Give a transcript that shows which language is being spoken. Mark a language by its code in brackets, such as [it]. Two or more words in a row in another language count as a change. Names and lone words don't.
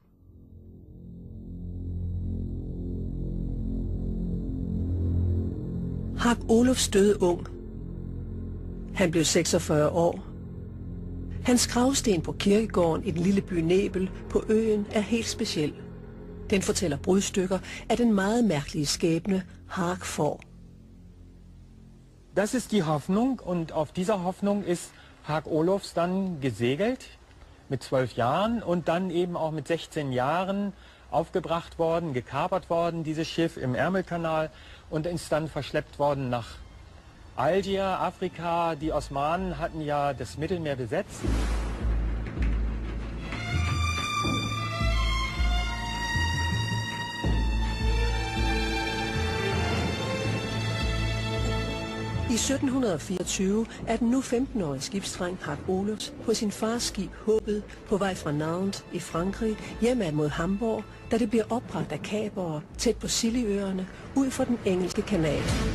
[da] Hark Oluf døde ung. Han blev 46 år. Hans gravsten på kirkegården i den lille by Nebel på øen er helt speciel. Den fortæller brudstykker af den meget mærkelige skæbne, Hark får. [de] Das ist die Hoffnung, und auf dieser Hoffnung ist Hark Olufs dann gesegelt mit 12 Jahren und dann eben auch mit 16 Jahren aufgebracht worden, gekapert worden, dieses Schiff im Ärmelkanal, und ist dann verschleppt worden nach Algier, Afrika. Die Osmanen hatten ja das Mittelmeer besetzt. [da] I 1724 er den nu 15-årige skibsdreng Hark Oluf på sin fars skib Håbet på vej fra Nantes i Frankrig hjemad mod Hamburg, da det bliver opbragt af kapere tæt på Scillyøerne ud for den engelske kanal.